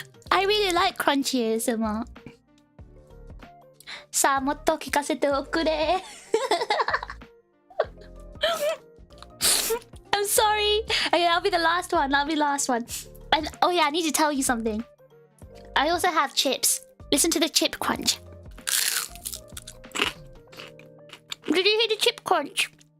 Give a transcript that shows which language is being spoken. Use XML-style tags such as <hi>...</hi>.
<en>I really like crunchy ASMR.</en> <ja>さあ、もっと聞かせておくれ。</ja> <en>I'm sorry. Okay, that'll be the last one. That'll be the last one. And oh yeah, I need to tell you something. I also have chips. Listen to the chip crunch. Did you hear the chip crunch?</en>